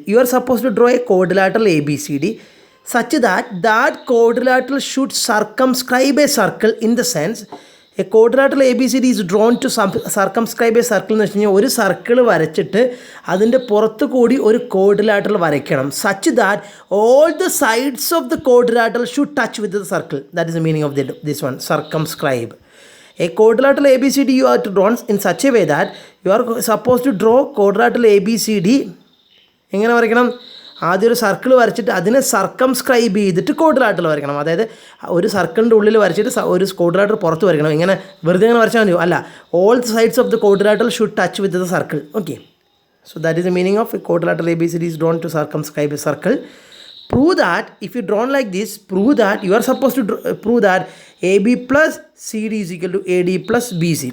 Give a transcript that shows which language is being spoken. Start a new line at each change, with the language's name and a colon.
English: You are supposed to draw a quadrilateral ABCD such that that quadrilateral should circumscribe a circle, in the sense a quadrilateral ABCD is drawn to circumscribe a circle
Malayalam: എന്ന് വെച്ച് കഴിഞ്ഞാൽ ഒരു circle വരച്ചിട്ട് അതിൻ്റെ പുറത്ത് കൂടി ഒരു quadrilateral വരയ്ക്കണം,
English: such that all the sides of the quadrilateral should touch with the circle. That is the meaning of this one, circumscribe. A quadrilateral ABCD you are to draw in such a way that you are supposed to draw quadrilateral ABCD.
Malayalam: എങ്ങനെ വരയ്ക്കണം? ആദ്യം ഒരു circle വരച്ചിട്ട് അതിനെ സർക്കംസ്ക്രൈബ് ചെയ്തിട്ട് quadrilateral വരയ്ക്കണം. അതായത് ഒരു സർക്കിളിൻ്റെ ഉള്ളിൽ വരച്ചിട്ട് ഒരു quadrilateral പുറത്ത് വരയ്ക്കണം. ഇങ്ങനെ വെറുതെ ഇങ്ങനെ വരച്ചാൽ മതിയോ?
English: അല്ല, all the sides of the quadrilateral should touch with the circle. Okay, so that is the meaning of a quadrilateral ABCD is drawn to circumscribe a circle. Prove that if you drawn like this, prove that you are supposed to prove that AB plus CD is equal to AD plus BC.